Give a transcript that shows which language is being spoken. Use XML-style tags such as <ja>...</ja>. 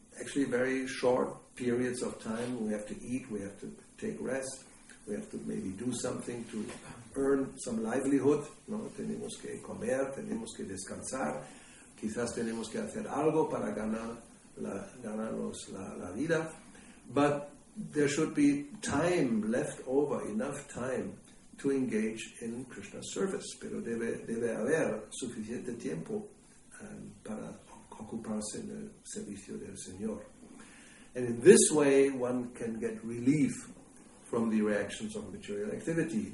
<en>actually very short periods of time. We have to eat, we have to take rest, we have to maybe do something to earn some livelihood, ¿no?</en> <es>Tenemos que comer, tenemos que descansar, quizás tenemos que hacer algo para ganarnos la vida,</es> <en>but there should be time left over, enough time to engage in Krishna's service,</en> <es>pero debe haber suficiente tiempo para ocuparse en el servicio del Señor.</es> <en>And in this way one can get relief from the reactions of material activity.</en>